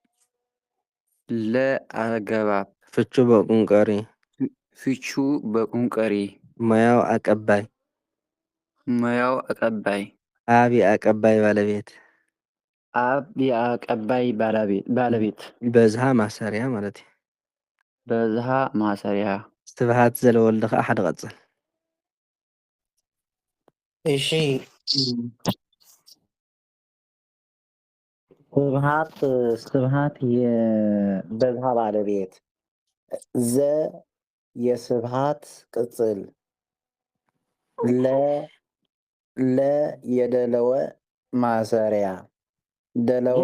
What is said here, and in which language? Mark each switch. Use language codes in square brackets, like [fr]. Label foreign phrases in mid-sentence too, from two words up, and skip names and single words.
[am] ለአገባብ ፍቹ በቁንቀሪ ፍቹ በቁንቀሪ ሙያው አቀባይ ሙያው አቀባይ አቢ አቀባይ ባለቤት አብ የአቀባይ ባለቤት በዝሃ ማሰሪያ [ti] ማለት እዩ። [am] በዝሃ ማሰሪያ [gez] ስብሃት ዘለወልድ [ti] ከዓ ሓደ ቀጽል [am] እሺ ስብሃት የበዝሃ ባለቤት፣ ዘ የስብሃት ቅጽል፣ ለ የደለወ ማሰሪያ ደለወ